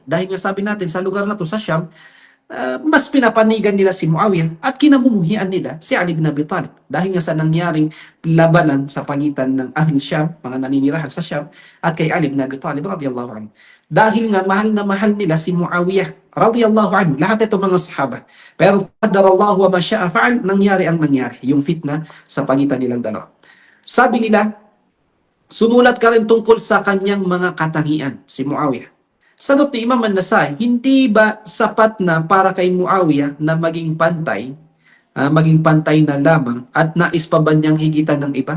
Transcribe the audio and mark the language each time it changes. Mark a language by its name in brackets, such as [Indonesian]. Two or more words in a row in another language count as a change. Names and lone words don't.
[Filipino] Dahil nga sabi natin sa lugar na to sa Sham, mas pinapanigan nila si Muawiyah at kinamumuhian nila si Ali bin Abi Talib. Dahil nga sa nangyaring labanan sa pagitan ng Ahl Sham, mga naninirahan sa Sham, at kay Ali bin Abi Talib [Arabic] radiyallahu anhu. [Filipino] Dahil nga mahal na mahal nila si Muawiyah [Arabic] radiyallahu anhu, [Filipino] lahat ito mga sahaba. Pero [Arabic] qadarallahu wa ma syaa fa'al, [Filipino] nangyari ang nangyari, yung fitna sa pagitan nilang dalawa. Sabi nila, sumulat ka rin tungkol sa kanyang mga katangian, si Muawiyah. Sagot ni Imam An-Nasai, hindi ba sapat na para kay Muawiyah na maging pantay na lamang at nais pa ba niyang higitan ng iba?